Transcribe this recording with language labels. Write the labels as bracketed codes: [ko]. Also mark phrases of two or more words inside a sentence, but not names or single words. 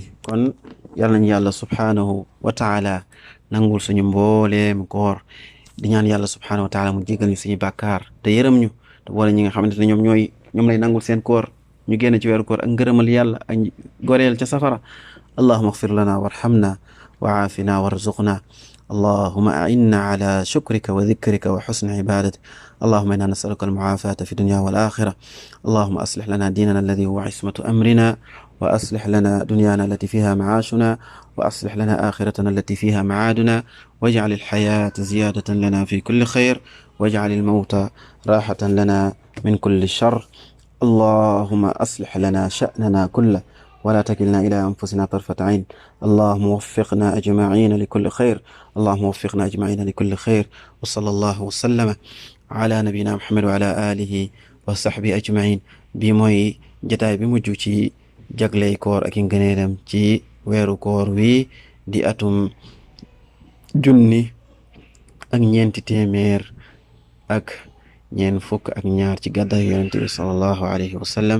[wo] kon yàlla nañu yàlla [ar] سبحانه وتعالى [wo] nangul suñu mbooleem koor, di ñaan yàlla [ar] سبحانه وتعالى [wo] mu jégal ñu suñu bàkkaar te yërëm ñu te boole ñi nga xamante ne ñoom lay nangul seen koor ñu génn ci weeru koor ak ngërëmal yàlla ak goreel ca safara. [ar] اللهم اغفر لنا وارحمنا وعافنا وارزقنا. اللهم أعنا على شكرك وذكرك وحسن عبادتك. اللهم إنا نسألك المعافاة في الدنيا والآخرة. اللهم أصلح لنا ديننا الذي هو عصمة أمرنا، وأصلح لنا دنيانا التي فيها معاشنا، وأصلح لنا آخرتنا التي فيها معادنا، واجعل الحياة زيادة لنا في كل خير، واجعل الموت راحة لنا من كل شر. اللهم أصلح لنا شأننا كله ولا تكلنا إلى أنفسنا طرفة عين. اللهم وفقنا أجمعين لكل خير. اللهم وفقنا أجمعين لكل خير. وصلى الله وسلم على نبينا محمد وعلى آله وصحبه أجمعين. [wo] bi mooy jataay bi mujj ci jagley koor ak ngëneelam ci weeru koor wi di atum 1442 ci gàddaay yonent bi [ar] صلى الله عليه وسلم.